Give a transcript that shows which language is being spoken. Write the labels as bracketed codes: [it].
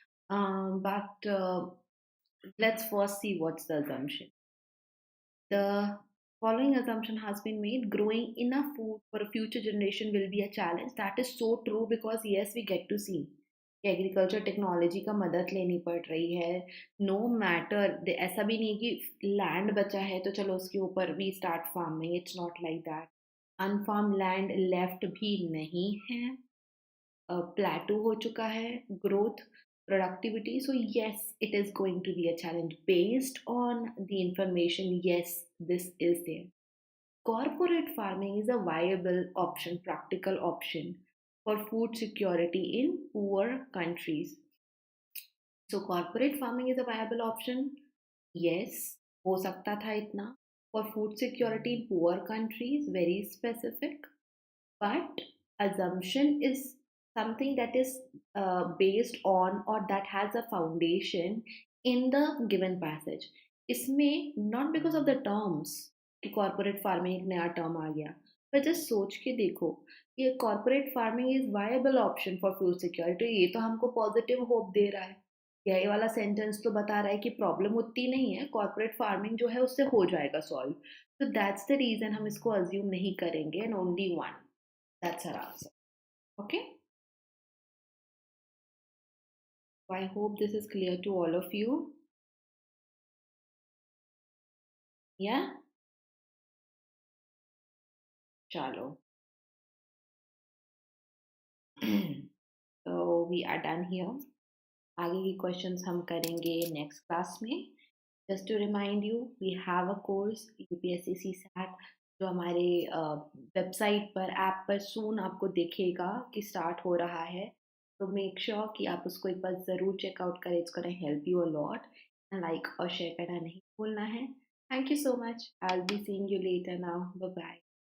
[en] But let's first see what's the assumption. The following assumption has been made: growing enough food for a future generation will be a challenge. That is so true, because yes, we get to see कि agriculture technology [hi] का मदद लेनी पड़ रही है. No matter, ऐसा भी नहीं कि लैंड बचा है तो चलो उसके ऊपर [en] We start farming. It's not like that. Unfarmed land left [hi] भी नहीं है. [en] plateau [hi] हो चुका है [en] Growth, productivity. So yes, it is going to be a challenge based on the information. Yes, this is there. Corporate farming is a viable option, practical option for food security in poor countries. So corporate farming is a viable option. [hi] Yes, हो सकता था इतना. [en] For food security in poor countries, very specific. But assumption is something that is based on or that has a foundation in the given passage. इसमें not because of the terms कि corporate farming [hi] एक नया term आ गया, [en] पर just [hi] सोच के देखो [en] ये corporate farming is viable option for food security. [hi] ये तो हमको positive hope दे रहा है. ये वाला सेंटेंस तो बता रहा है कि प्रॉब्लम उतनी नहीं है, कॉर्पोरेट फार्मिंग जो है उससे हो जाएगा solve. [en] So that's the reason [hi] हम इसको assume नहीं करेंगे, [en] and only one. That's our answer. Okay. So I hope this is clear to all of you. Yeah. [hi] Chalo. [en] So we are done here. [hi] आगे की questions हम करेंगे [en] next class में. Just to remind you, we have a course UPSC CSAT [hi] जो हमारे website पर app पर सून आपको दिखेगा कि स्टार्ट हो रहा है. तो मेक श्योर कि आप उसको एक बार ज़रूर चेकआउट करें. [en] It's gonna help you a lot. [hi] Like और शेयर करना नहीं भूलना है. [en] Thank you so much. I'll be seeing you later now. Bye bye.